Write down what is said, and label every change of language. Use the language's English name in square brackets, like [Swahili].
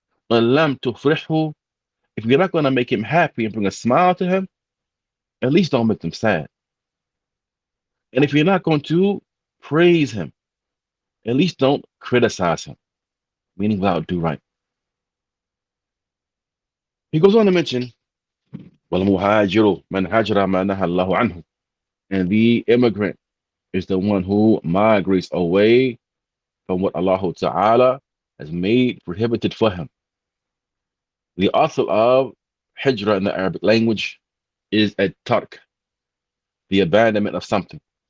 [Arabic] إِنْ لَمْ تُفْرِحْهُ. [English] If you're not going to make him happy and bring a smile to him, at least don't make them sad. And if you're not going to praise him, at least don't criticize him, meaning without do right. He goes on to mention, [Arabic] وَالْمُهَاجِرُ مَنْ هَاجَرَ مَا نَهَى اللَّهُ عَنْهُ. [English] And the immigrant is the one who migrates away from what Allah Ta'ala has made prohibited for him. The author of hijrah in the Arabic language is at-tark, the abandonment of something.